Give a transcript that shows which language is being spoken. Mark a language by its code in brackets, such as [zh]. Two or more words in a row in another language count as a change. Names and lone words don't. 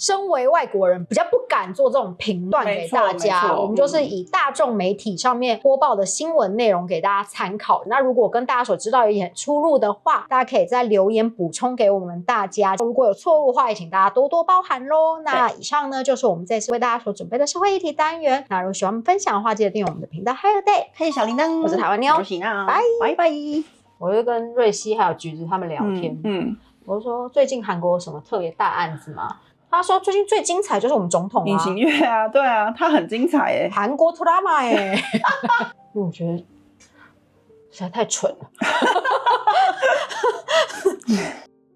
[zh] 身為外國人比較不敢做這種評斷給大家，我們就是以大眾媒體上面播報的新聞內容給大家參考。那如果跟大家所知道有一點出入的話，大家可以在留言補充給我們大家，如果有錯誤的話也請大家多多包涵咯。那以上呢就是我們這次為大家所準備的社會議題單元。那如果喜歡我們分享的話，記得訂閱我們的頻道 Hi Day 開啟小鈴鐺。我是台灣妞，我是喜娜，拜拜拜。我就跟瑞希還有橘子他們聊天， 我說最近韓國有什麼特別大案子嗎？他說最近最精彩就是我們總統尹錫悅啊，對啊，他很精彩耶，韓國드라마耶，因為我覺得實在太蠢了。